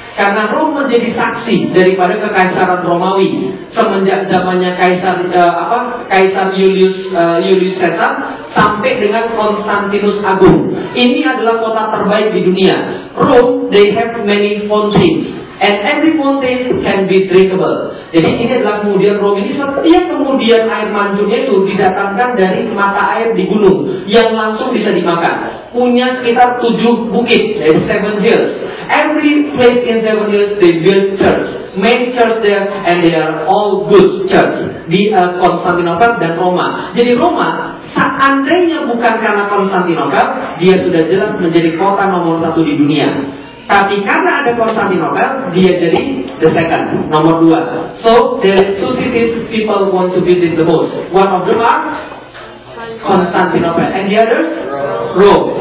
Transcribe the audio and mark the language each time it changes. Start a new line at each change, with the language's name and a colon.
Indonesian: Karena Rome menjadi saksi daripada kekaisaran Romawi semenjak zamannya Kaisar Julius Caesar sampai dengan Konstantinus Agung. Ini adalah kota terbaik di dunia.
English: Rome, they have many fountains and every fountain can be drinkable.
Indonesian: Jadi ini adalah kemudian Rom ini setiap kemudian air mancurnya itu didatangkan dari mata air di gunung yang langsung bisa dimakan. Punya sekitar 7 bukit, jadi
English: 7 hills. Every place in 7 hills they build church, many church there and they are all good church
Indonesian: di Konstantinopel dan Roma. Jadi Roma seandainya bukan karena Konstantinopel, dia sudah jelas menjadi kota nomor 1 di dunia. Tapi karena ada Konstantinopel, dia jadi
English: the second,
Indonesian: nomor 2.
English: So there is two cities people want to visit the most. One of them are Konstantinopel and the others Rome.